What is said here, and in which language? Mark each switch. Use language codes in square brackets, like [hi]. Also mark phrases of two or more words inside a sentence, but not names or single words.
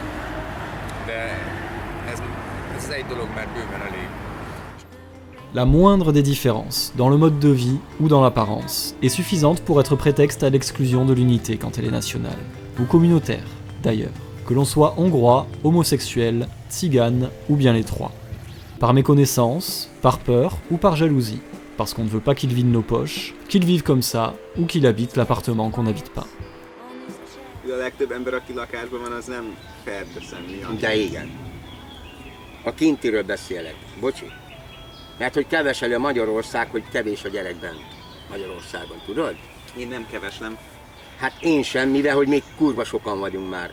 [hu] De ez egy dolog már bőven elég. [fr] La moindre des différences, dans le mode de vie ou dans l'apparence, est suffisante pour être prétexte à l'exclusion de l'unité quand elle est nationale, ou communautaire, d'ailleurs, que l'on soit hongrois, homosexuel, tzigane ou bien les trois. Par méconnaissance, par peur ou par jalousie, parce qu'on ne veut pas qu'ils vident nos poches, qu'ils vivent comme ça, ou qu'ils habitent l'appartement qu'on n'habite pas. [hu] A legtöbb ember, aki lakásban van, az nem ferdeszem miatt. De igen. A kintiről beszélek. Bocsi. Mert hogy keveseli a Magyarország, hogy kevés a gyerek bent Magyarországon, tudod? Én nem keveslem. Hát én sem, mivel hogy még kurva sokan vagyunk már.